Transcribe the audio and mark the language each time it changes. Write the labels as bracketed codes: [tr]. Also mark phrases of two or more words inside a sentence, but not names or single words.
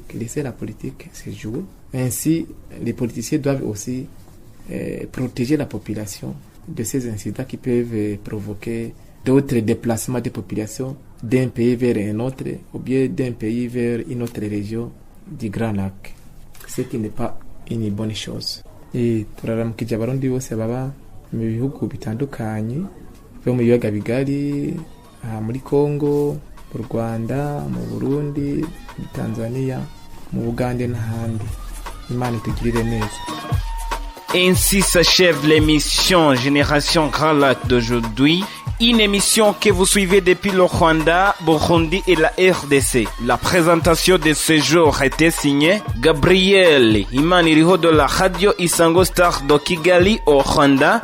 [fr] Laisser la politique se jouer. Ainsi, les politiciens doivent aussi protéger la population de ces incidents qui peuvent provoquer d'autres déplacements de population d'un pays vers un autre ou bien d'un pays vers une autre région du Grand Lac, ce qui n'est pas une bonne chose. [rn] Et turaramukije abarundi bose baba mu bihugu bitandukanye byo mu biyaga bigari muri Congo, mu Rwanda, mu Burundi, mu Tanzania, mu Bugande n'ahandi. Imana itugirire neza. [fr] Ainsi s'achève l'émission Génération Grand Lac d'aujourd'hui. Une émission que vous suivez depuis le Rwanda, Burundi et la RDC. La présentation de ce jour était signée Gabriel Imaniriho de la radio Isango Star de Kigali au Rwanda